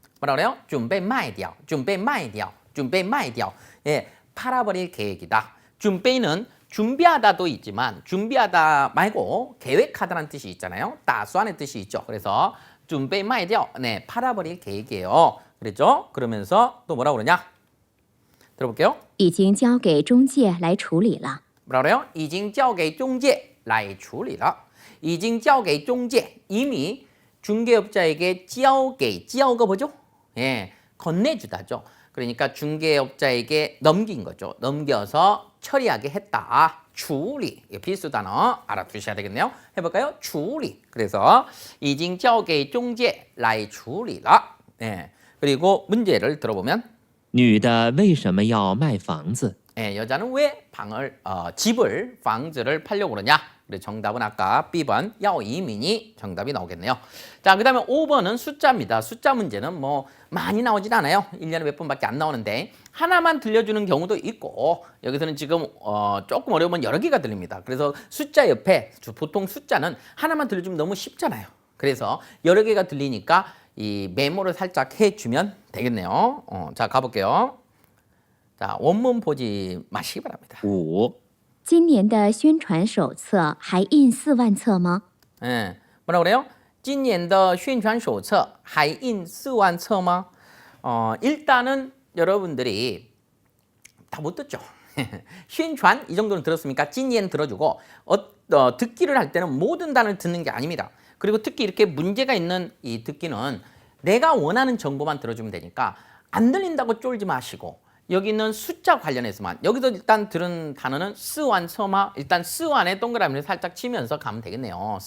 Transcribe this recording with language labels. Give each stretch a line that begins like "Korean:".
Korean: 뭐라 그래요?
Chinese: 准备卖掉, 准备卖掉, 准备卖掉.
Korean: 예, 팔아버릴 계획이다. 准备는 준비하다도 있지만 준비하다 말고 계획하다라는 뜻이 있잖아요. 打算의 뜻이 있죠. 그래서
Chinese: 准备卖掉,
Korean: 네, 팔아버릴 계획이에요. 그랬죠? 그러면서 또 뭐라고 그러냐? 들어볼게요.
Chinese: 已经交给中介来处理了。
Korean: 뭐라 그래요?
Chinese: 已经交给中介来处理了. 已经交给中介,
Korean: 이미 중개업자에게 交给, 交가 뭐죠? 예, 건네주다죠. 그러니까 중개업자에게 넘긴 거죠. 넘겨서 처리하게 했다. 处理. 필수 단어 알아두셔야 되겠네요. 해볼까요? 处理. 그래서
Chinese: 已经交给中介来处理了.
Korean: 예, 그리고 문제를 들어보면
Chinese: 女的为什么要卖房子？
Korean: 예, 여자는 왜 집을, 방즈를 팔려고 그러냐? 그래, 정답은 아까 B번 야오이민이 정답이 나오겠네요. 자, 그 다음에 5번은 숫자입니다. 숫자 문제는 뭐 많이 나오진 않아요. 1년에 몇 번밖에 안 나오는데 하나만 들려주는 경우도 있고 여기서는 지금 조금 어려우면 여러 개가 들립니다. 그래서 숫자 옆에 보통 숫자는 하나만 들려주면 너무 쉽잖아요. 그래서 여러 개가 들리니까 이 메모를 살짝 해주면 되겠네요. 자, 가볼게요. 자, 원문 보지 마시기 바랍니다. 5、
Chinese: 今年的宣传手册还印4万册吗？
Korean: 예, 뭐라 그래요?
Chinese: 今年的宣传手册还印4万册吗?
Korean: 일단은 여러분들이 다 못 듣죠. 宣传이 정도는 들었습니까? 今年 들어주고 듣기를 할 때는 모든 단어를 듣는 게 아닙니다. 그리고 특히 이렇게 문제가 있는 이 듣기는 내가 원하는 정보만 들어주면 되니까 안 들린다고 쫄지 마시고 여기는 숫자 관련해서만 여기서 일단 들은 단어는 스완처마 일단 스완에 동그라미를 살짝 치면서 가면 되겠네요.